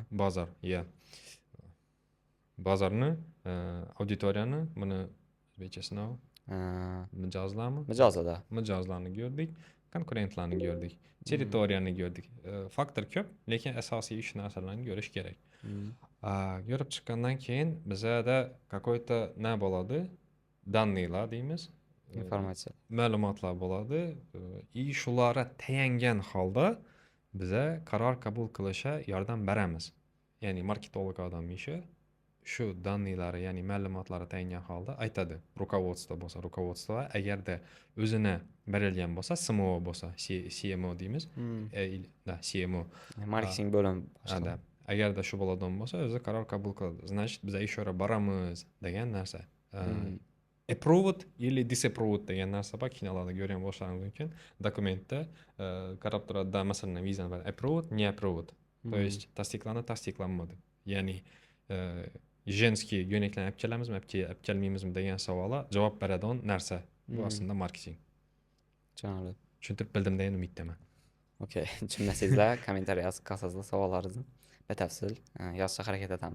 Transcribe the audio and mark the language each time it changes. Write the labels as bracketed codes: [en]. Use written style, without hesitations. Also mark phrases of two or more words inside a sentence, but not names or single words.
[uz] Bozor, bozorni, auditoriyani, buni o'zbekchasini mijozlarmi? Mijozlarni ko'rdik, konkurentlarni ko'rdik, territoriyani ko'rdik. Faktor ko'p, lekin asosiy 3 narsalarni ko'rish kerak. Ko'rib chiqqandan keyin bizada какой-то nima bo'ladi? Daniylar deymiz. Informatsiya. Ma'lumotlar bo'ladi. Shularga tayangan holda biza qaror qabul qilishga yordam beramiz. Ya'ni marketolog odam ishi shu daniylarni, ya'ni ma'lumotlarga tayangan holda aytadi. Rukovodство agarda o'zini berilgan bo'lsa, SMO bo'lsa, CMO deymiz. CMO. Marketing bo'limi boshqa. Agarda shu bo'ladigan bo'lsa, o'zi qaror qabul qiladi. Значит, biz ishora boramiz degan narsa. Approved или disapproved degan narsa bor, kinolarda ko'rgan bo'lishlaringiz mumkin. Dokumentda qarab turadi, masalan, vizani bor. [ru] Approved, не approved. То есть tasdiqlanmadi. [uz] Ya'ni женский yo'naklarni olib kelamizmi, olib kelmaymizmi degan savolga javob beradigan narsa. Bu aslında marketing. Tushunarli. Tushuntirib bildim degan umiddaman. Okay, tushunmasangizlar kommentariy yozib qolsangizlar savollaringizni batafsil yozishga harakat etamiz.